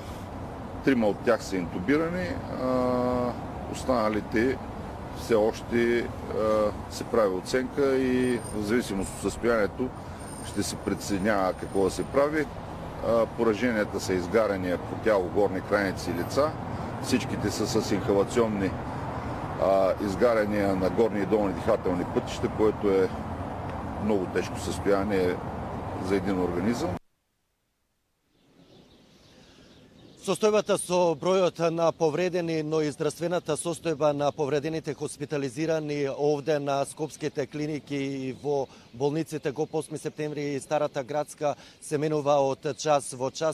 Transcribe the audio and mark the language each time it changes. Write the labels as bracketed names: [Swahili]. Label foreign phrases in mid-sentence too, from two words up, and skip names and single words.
[Bulgarian] 3 от тях са интубирани, останалите все още се прави оценка и в зависимост от състоянието ще се преценява какво да се прави. Пораженията са изгаряния по тяло, горни крайници и лица. Всичките са с инхалационни изгаряния на горни и долни дихателни пътища, което е много тежко състояние за един организъм. [Macedonian] Состојбата со бројот на повредени, но и здравствената состојба на повредените хоспитализирани овде на скопските клиники и во болниците ГОП 8 септември и Старата градска се менува од час во час.